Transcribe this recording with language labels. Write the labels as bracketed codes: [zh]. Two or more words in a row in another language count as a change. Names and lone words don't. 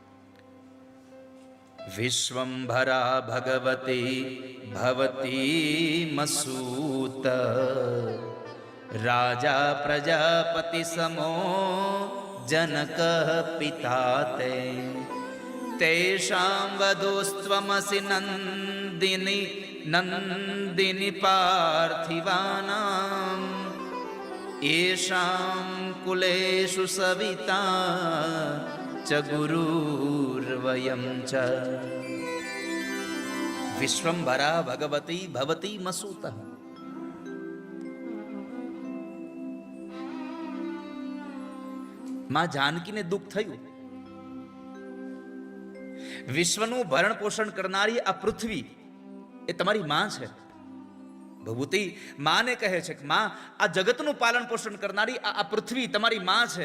[sa] વિશ્વંભરા ભગવતી ભવતી મસૂત રાજા પ્રજાપતિ સમો જનક પિતા તે તેષાં વધૂસ્ત્વમસિ નંદિની પાર્થિવાનાં येषां कुलेषु सविता च गुरुर्वयं च विश्वंभरा भगवती भवती मसूत. [gu] માં જાનકીને દુઃખ થયું. વિશ્વનું ભરણ પોષણ કરનારી આ પૃથ્વી એ તમારી માં છે. ભભૂતિ માને કહે છે કે માં, આ જગતનું પાલન પોષણ કરનારી આ પૃથ્વી તમારી માં છે.